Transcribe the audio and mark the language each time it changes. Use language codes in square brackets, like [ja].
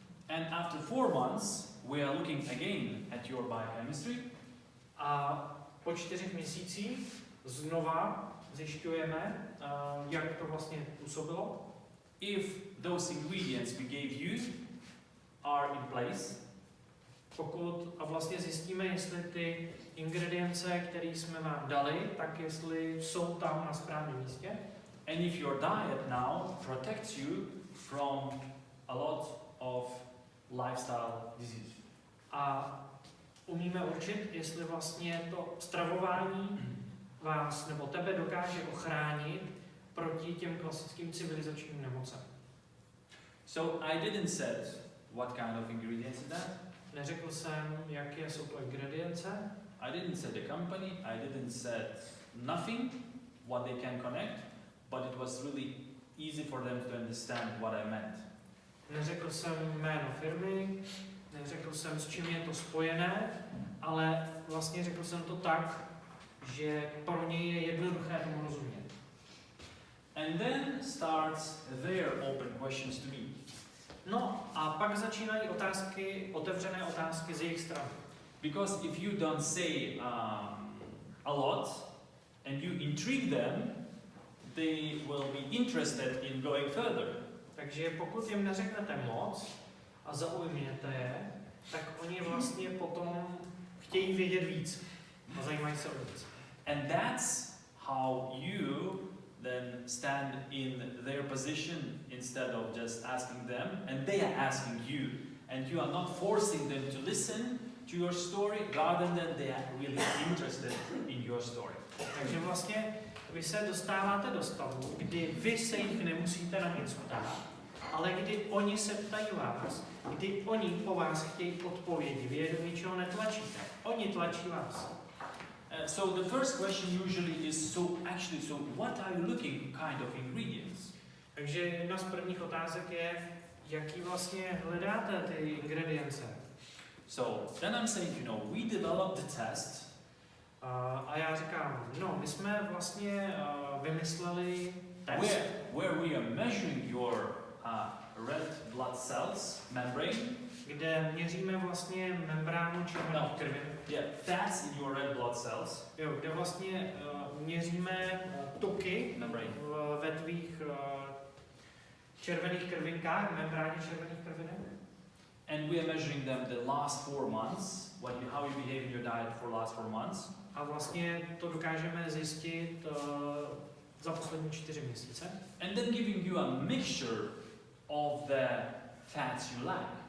[en] And after 4 months, we are looking again at your biochemistry. [cs] A po 4 měsících znova zjišťujeme, jak to vlastně působilo. [en] If those ingredients we gave you are in place, [cs] A vlastně zjistíme, jestli ty ingredience, které jsme vám dali, tak jestli jsou tam na správném místě. [en] and if your diet now protects you from a lot of lifestyle disease. [cs] A umíme určit, jestli vlastně to stravování vás nebo tebe dokáže ochránit proti těm klasickým civilizačním nemocem. [en] So I didn't set what kind of ingredients is that. [cs] Neřekl jsem, jaké jsou to ingredience. [en] I didn't set the company. I didn't set nothing what they can connect, but it was really easy for them to understand what I meant. [cs] Neřekl jsem jméno firmy, neřekl jsem, s čím je to spojené, ale vlastně řekl jsem to tak, že pro něj je jednoduché tomu rozumět. [en] And then starts their open questions to me. [cs] No a pak začínají otevřené otázky z jejich strany. [en] Because if you don't say a lot and you intrigue them, they will be interested in going further. [cs] Takže pokud jim neřeknete moc a zaujměte je, tak oni vlastně potom chtějí vědět víc a zajímají se o víc. [en] And that's how you then stand in their position instead of just asking them, and they are asking you. And you are not forcing them to listen to your story, rather than they are really interested in your story. [cs] Takže vlastně vy se dostáváte do stavu, kdy vy se jich nemusíte na něco ptát, ale kdy oni se ptají vás, kdy oni po vás chtějí odpovědi, vy je do ničeho netlačíte, oni tlačí vás. [en] So the first question usually is, so what are you looking kind of ingredients? [cs] Takže jedna z prvních otázek je, jaký vlastně hledáte ty ingredience. [en] So then I'm saying, we developed the test. [cs] A já říkám, no, my jsme vlastně vymysleli test, [en] Where we are measuring your red blood cells membrane. [cs] kde měříme vlastně membránu červených krvin. [en] Yeah, fats in your red blood cells. [cs] Jo, kde vlastně měříme tuky ve tvých červených krvinkách, membráně červených krvinek. [en] And we are measuring them the last 4 months, how you behave in your diet for last 4 months. [cs] A vlastně to dokážeme zjistit za poslední 4 měsíce. [en] And then giving you a mixture of the fats you lack.